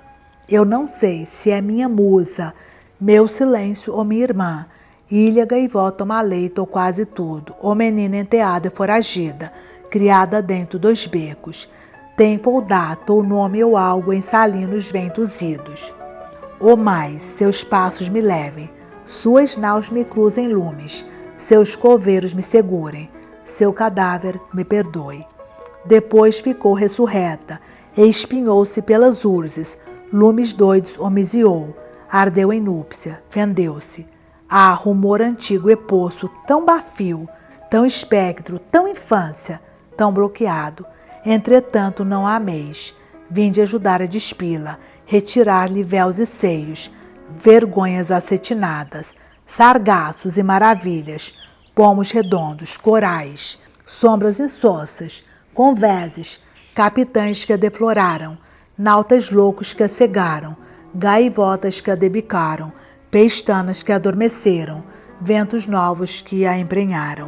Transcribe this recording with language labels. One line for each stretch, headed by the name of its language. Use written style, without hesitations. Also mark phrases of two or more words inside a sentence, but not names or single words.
Portuguese: Eu não sei se é minha musa, meu silêncio ou minha irmã, ilha, gaivota, maleita ou quase tudo, ou menina enteada e foragida, criada dentro dos becos, tempo ou data ou nome ou algo em salinos ventos idos. Ou mais, seus passos me levem, suas naus me cruzem lumes, seus coveiros me segurem, seu cadáver me perdoe. Depois ficou ressurreta, e espinhou-se pelas urzes, lumes doidos homiziou, ardeu em núpcia, fendeu-se. Ah, rumor antigo e poço, tão bafio, tão espectro, tão infância, tão bloqueado. Entretanto não a ameis, vinde ajudar a despi-la, retirar-lhe véus e seios, vergonhas acetinadas, sargaços e maravilhas, pomos redondos, corais, sombras insossas, convéses, capitães que a defloraram, nautas loucos que a cegaram, gaivotas que a debicaram, pestanas que a adormeceram, ventos novos que a emprenharam.